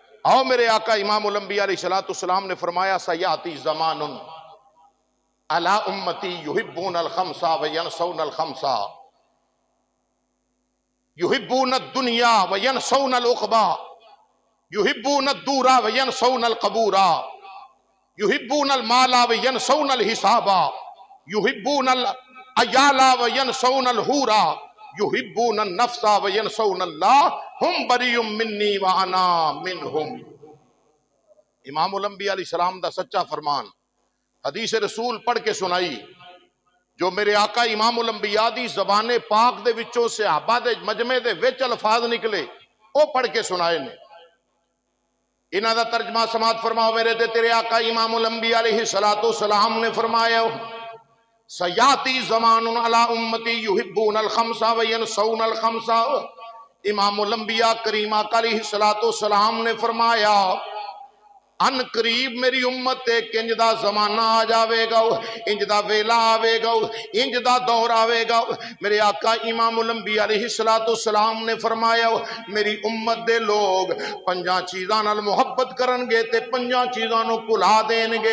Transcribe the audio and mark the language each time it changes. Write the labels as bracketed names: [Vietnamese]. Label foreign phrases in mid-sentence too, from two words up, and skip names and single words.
[Urdu] آؤ میرے آقا امام الانبیاء علیہ السلام نے فرمایا [Arabic] سيأتي زمان على أمتي يحبون الخمسة وينسون الخمسة व यनसौन अल खम्सा يحبون الدنيا وينسون العقبى يحبون الدور وينسون القبور يحبون المال وينسون الحساب يحبون العيال وينسون الحور يحبون النفس وينسون الله هم بريئون مني وأنا منهم. [Punjabi] امام الانبیاء علیہ السلام دا سچا فرمان حدیث رسول پڑھ کے سنائی جو میرے آقا امام الانبیاء دی زبانِ پاک دے وچوں صحابہ دے مجمعے دے وچ الفاظ نکلے او پڑھ کے سنائے نے. انہاں دا ترجمہ سماعت فرماؤ میرے تے تیرے آقا امام الانبیاء علیہ السلام نے فرمایا [Arabic] سيأتي زمان على أمتي يحبون الخمسة وينسون الخمسة [Punjabi] व यनसौन अल खम्सा। امام الانبیاء کریم آقا علیہ السلام نے فرمایا عنقریب میری امت اک اینج دا زمانہ آ جائے گا، اینج دا ویلا آوے گا، اینج دا دور آوے گا. میرے آقا امام الانبیاء علیہ السلام نے فرمایا میری امت دے لوک پنجاں چیزاں نال محبت کرن گے تے پنجاں چیزاں نوں بھلا دین گے.